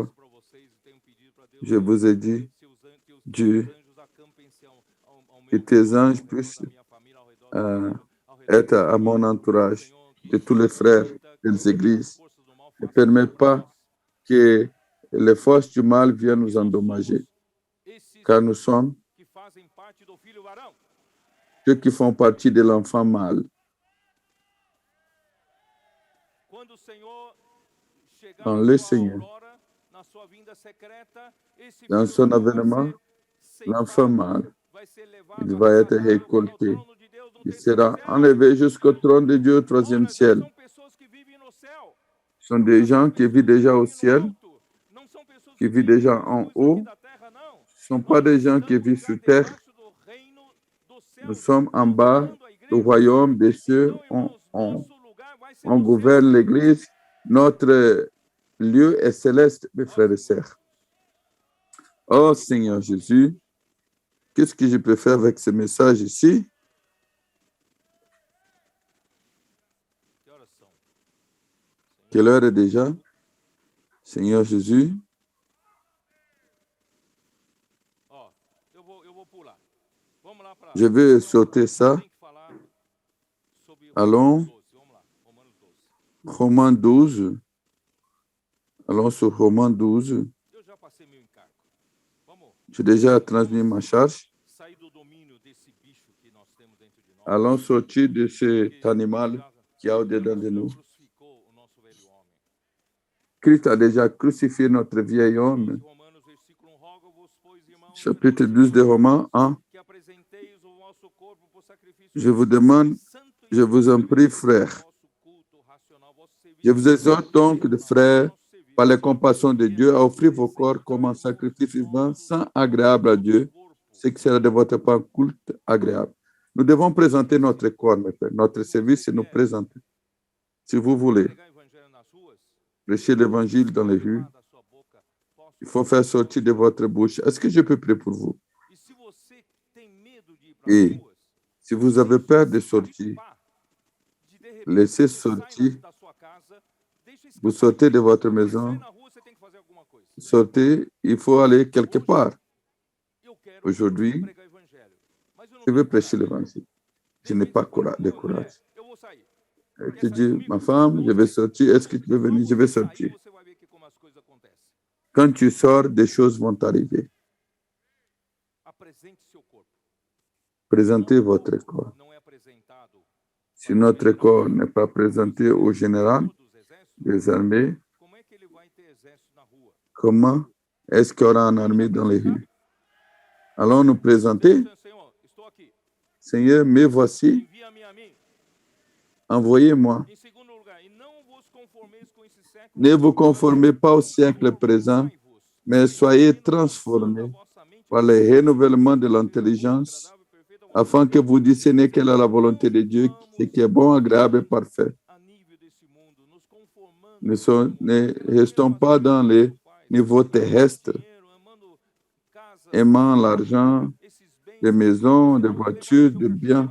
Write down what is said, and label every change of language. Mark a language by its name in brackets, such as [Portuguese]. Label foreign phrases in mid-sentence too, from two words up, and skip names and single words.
[French] Je vous ai dit, Dieu, que tes anges puissent être à mon entourage, de tous les frères des églises. Ne permets pas que les forces du mal viennent nous endommager, car nous sommes ceux qui font partie de l'enfant mâle. [Portuguese] quando o Senhor chegar [French] dans [Portuguese] na [French] le [Portuguese] sua [French] Seigneur, [Portuguese] aurora, na sua vinda secreta, esse [French] dans [Portuguese] filho [French] son [Portuguese] meu vai [French] avènement, [Portuguese] ser [French] l'enfant [Portuguese] ceifado, [French] mâle, [Portuguese] vai ser [French] il [Portuguese] levado, [French] va être [Portuguese] arrebatado para o [French] récolté. [Portuguese] trono de Deus no [French] Il [Portuguese] terceiro [French] sera [Portuguese] céu. [French] enlevé jusqu'au trône de Dieu au troisième [Portuguese] Ora, [French] ciel. [Portuguese] são pessoas que vivem no céu. [French] Ce sont des gens qui vivent déjà au ciel, [Portuguese] Não são pessoas [French] qui [Portuguese] que [French] vivent [Portuguese] vivem [French] déjà [Portuguese] nas [French] en [Portuguese] coisas aqui [French] haut. [Portuguese] da terra, não. [French] Ce ne sont pas [Portuguese] Nós [French] des gens qui [Portuguese] estamos [French] vivent [Portuguese] já [French] sur terre. [Portuguese] debaixo do reino dos [French] Nous [Portuguese] céus, [French] sommes en bas [Portuguese] governando a [French] du [Portuguese] igreja. [French] royaume des cieux. [Portuguese] Então, irmãos, nosso lugar vai ser [French] On [Portuguese] no céu. [French] gouverne l'Église. Notre lieu est céleste, mes frères et sœurs. Oh Seigneur Jésus, qu'est-ce que je peux faire avec ce message ici? [Portuguese] Que horas são? [French] Quelle heure est déjà? Seigneur Jésus, [Portuguese] Ó, eu vou pular. Vamos lá para. [French] je vais sauter ça. [Portuguese] Tem que falar sobre [French] Allons. [Portuguese] Romanos 12. Vamos lá, Romanos 12. [French] Romains 12. Allons sur Romains 12. [Portuguese] Eu já passei meu encargo. Vamos [French] J'ai déjà transmis ma charge. [Portuguese] sair do domínio desse bicho que nós temos dentro de nós. [French] Allons sortir de cet [Portuguese] que [French] animal [Portuguese] já- [French] qui est au-dedans de nous. [Portuguese] crucificou o nosso velho homem. [French] Christ a déjà crucifié notre vieil homme. [Portuguese] Romanos, versículo 1, rogo-vos, pois, irmãos, [French] Chapitre 12 de Romains 1. [Portuguese] que apresenteis o vosso corpo por sacrifício [French] Je vous demande, [Portuguese] santo e [French] je vous en prie, frères, [Portuguese] vosso culto racional, vosso serviço [French] je vous exhorte donc, de frères, [Portuguese] nosso serviço. [French] par les compassions de Dieu, à offrir vos corps comme un sacrifice vivant, saint, agréable à Dieu, ce qui sera de votre part culte agréable. Nous devons présenter notre corps, mes frères. Notre service, c'est nous présenter. Si vous voulez [Portuguese] Pregar o evangelho nas ruas, [French] prêcher l'évangile dans les rues, [Portuguese] falar da sua boca, posso- [French] il faut faire sortir de votre bouche. Est-ce que je peux prier pour vous? [Portuguese] E se você tem medo de ir para E as ruas, [French] si vous avez peur de sortir, [Portuguese] de repente, [French] laissez [Portuguese] você sai [French] sortir. [Portuguese] da sua casa, deixa [French] Vous [Portuguese] escapar. [French] sortez de votre [Portuguese] Você [French] maison, [Portuguese] sai na rua, você tem que fazer alguma coisa. [French] sortez, il faut aller quelque part. [Portuguese] Eu quero [French] Aujourd'hui, [Portuguese] pregar o evangelho, mas eu não [French] je [Portuguese] tenho [French] veux prêcher [Portuguese] coragem. [French] l'évangile. Je n'ai pas de courage. [Portuguese] Eu vou sair. [French] Et tu dis, ma femme, je vais sortir. Est-ce que tu veux venir? Je vais sortir. [Portuguese] Você vai ver que como as coisas acontecem. [French] Quand tu sors, des choses vont arriver. [Portuguese] Apresente seu corpo. [French] Présentez votre corps. [Portuguese] Não é apresentado [French] Si notre corps n'est pas présenté au général [Portuguese] dos exércitos. [French] des armées, [Portuguese] Como é que ele vai ter exército na rua? [French] comment est-ce qu'il y aura une armée dans les rues? Allons nous présenter. [Portuguese] Senhor, estou aqui. [French] Seigneur, me voici. [Portuguese] Envia-me a mim. [French] Envoyez-moi. [Portuguese] Em segundo lugar, e não vos conformeis com esse século. [French] Ne vous conformez pas au siècle présent, mais soyez transformés par le renouvellement de l'intelligence, afin que vous discerniez quelle est la volonté de Dieu, ce qui est bon, agréable et parfait. Ne restons pas dans les niveaux terrestres, aimant l'argent, des maisons, des voitures, des biens.